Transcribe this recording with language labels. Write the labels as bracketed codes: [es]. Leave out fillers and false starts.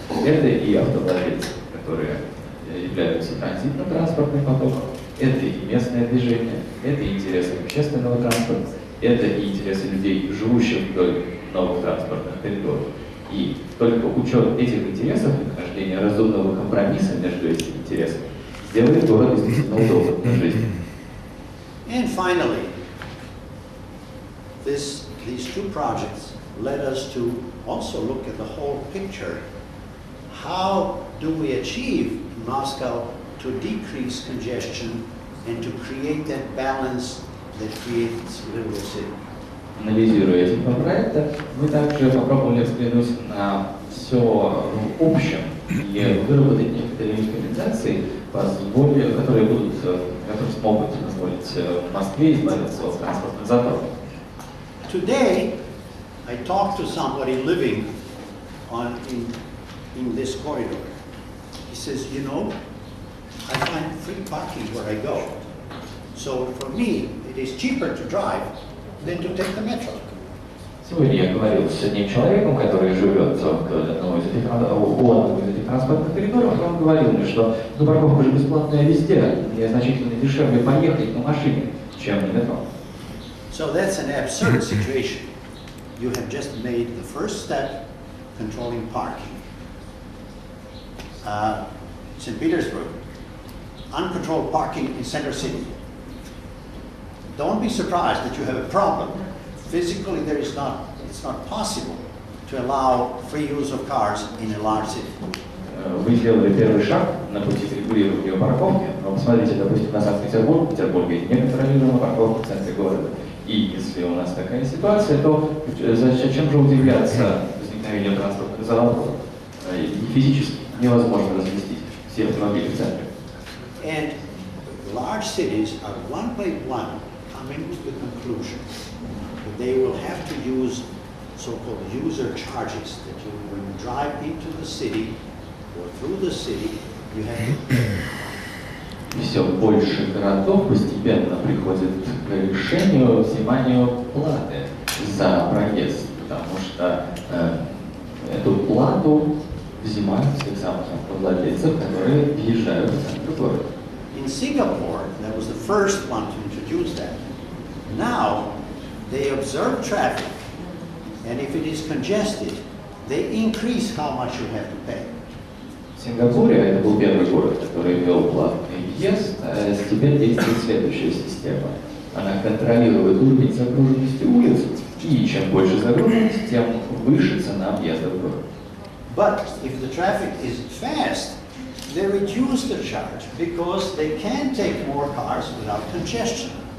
[ru] Это и автовладельцы, которые являются транзитным транспортным потоком, это и местное движение, это и интересы общественного транспорта, это и интересы людей, живущих вдоль новых транспортных коридоров. И только учет этих интересов и нахождение разумного компромисса между этими интересами сделает город действительно удобным для жизни. [en] And finally, these two projects led us to also look at the whole picture. How do we achieve Moscow to decrease congestion and to create that balance that creates a livable city? [ru] Анализируя эти два проекта, мы также попробовали взглянуть на все в общем и выработать некоторые рекомендации, которые смогут позволить Москве избавиться от транспортных заторов. [en] Today, I talked to somebody living in this corridor. He says, you know, I find free parking where I go. So for me, it is cheaper to drive than to take the metro. [ru] Сегодня я говорил с одним человеком, который живет вдоль одного из этих транспортных коридоров, и он говорил мне, что парковка же бесплатная везде, мне значительно дешевле поехать на машине, чем на метро. [en] So that's an absurd situation. You have just made the first step controlling parking. St. Petersburg, uncontrolled parking in center city. Don't be surprised that you have a problem. Physically, it's not possible to allow free use of cars in a large city. [ru] Вы сделали первый шаг на пути к регулированию парковки, но посмотрите, допустим, на Санкт-Петербург, в Петербурге неконтролируемая парковка в центре города. И если у нас такая ситуация, то зачем же удивляться возникновению транспортных заторов? Физически невозможно разместить все автомобили в центре. [en] And large cities are one by one coming to the conclusion that they will have to use so-called user charges, that when you drive into the city or through the city, you have to pay. [ru] Все больше городов постепенно приходит к решению взимания платы за проезд, потому что эту плату взимают с тех самых владельцев, которые въезжают в центр города. [en] In Singapore, that was the first one to introduce that. Now, they observe traffic, and if it is congested, they increase how much you have to pay. [ru] В Сингапуре, это был первый город, который ввел платный въезд, теперь действует следующая система. Она контролирует уровень загруженности улиц, и чем больше загруженность, тем выше цена въезда в город. [en] But if the traffic is fast, they reduce the charge because they can take more cars without congestion.